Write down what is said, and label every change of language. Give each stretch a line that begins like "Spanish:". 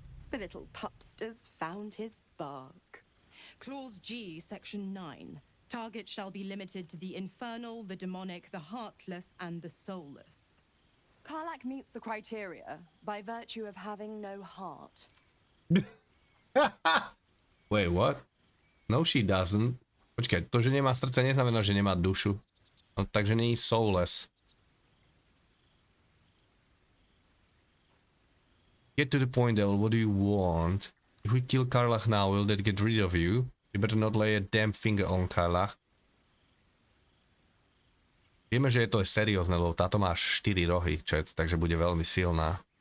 English: The little pupster's found his bark. Clause G, Section 9. Target shall be limited to the infernal, the demonic, the heartless, and the soulless. Karlak meets the criteria by virtue of having no heart. Wait, what? No, she doesn't.
Slovak: Počkaj, to, že nemá srdce, neznamená, že nemá dušu. No, takže nie je soulless.
English: Get to the point, Devil. What do you want? If we kill Karlach now, will that get rid of you? You better not lay a damn finger on Karlach.
Slovak: Vieme, že je to seriózne, lebo táto má až 4 rohy, takže bude veľmi silná.